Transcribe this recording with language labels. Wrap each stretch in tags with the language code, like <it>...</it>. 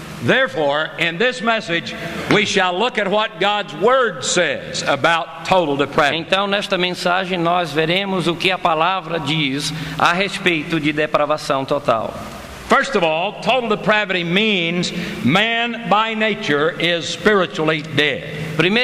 <en>Therefore, in this message, we shall look at what God's Word says about total depravity.</en> <pt>Então, nesta mensagem, nós veremos o que a palavra diz a respeito de depravação total.</pt> <en>First of all, total depravity means man by nature is spiritually dead.</en>